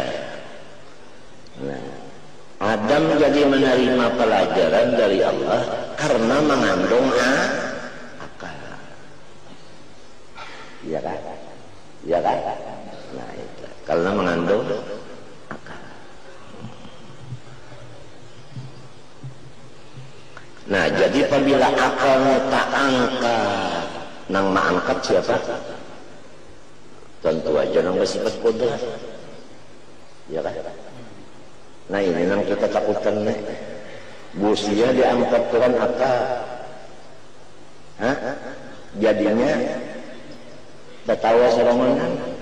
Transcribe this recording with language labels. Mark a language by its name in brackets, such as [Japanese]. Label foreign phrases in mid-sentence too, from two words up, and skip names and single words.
[Indonesian] Nah, Adam jadi menerima pelajaran dari Allah karena mengandung akal. Ya ya kan? Ya kan? Nah itu karena mengandung akal. [Banjar] Nah jadi apabila akalnya tak angkat, nang mengangkat siapa? Tentu aja nang bersifat kudrat, ya kan? Nah ini nang kita takutkan nih, busia diangkat Tuhan akal, jadinya tertawa serongan.